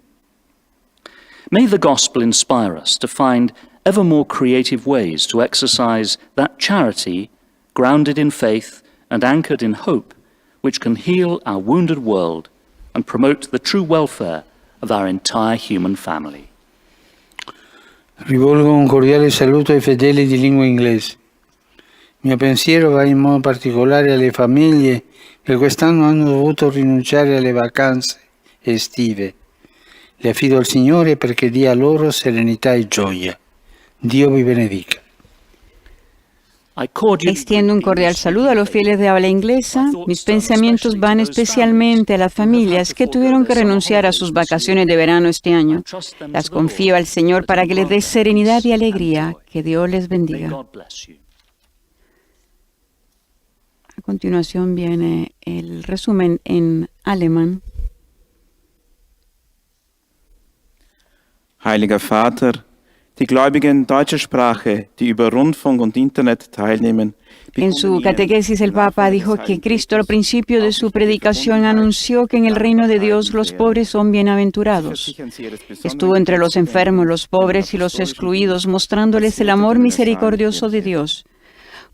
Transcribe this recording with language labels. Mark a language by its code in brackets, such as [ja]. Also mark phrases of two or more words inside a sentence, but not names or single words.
[en] May the gospel inspire us to find ever more creative ways to exercise that charity grounded in faith and anchored in hope, which can heal our wounded world and promote the true welfare of our entire human family. [it] Rivolgo un cordiale saluto ai fedeli di lingua inglese. Il mio pensiero va in modo particolare alle famiglie che quest'anno hanno dovuto rinunciare alle vacanze estive. Le affido al Signore perché dia loro serenità e gioia. Dio vi benedica. [es] Extiendo un cordial saludo a los fieles de habla inglesa. Mis pensamientos van especialmente a las familias que tuvieron que renunciar a sus vacaciones de verano este año. Las confío al Señor para que les dé serenidad y alegría. Que Dios les bendiga. A continuación viene el resumen en alemán. [de] Heiliger Vater, die Gläubigen deutscher Sprache, die über Rundfunk und Internet teilnehmen. [es] En su catequesis el Papa dijo que Cristo al principio de su predicación anunció que en el reino de Dios los pobres son bienaventurados. Estuvo entre los enfermos, los pobres y los excluidos, mostrándoles el amor misericordioso de Dios.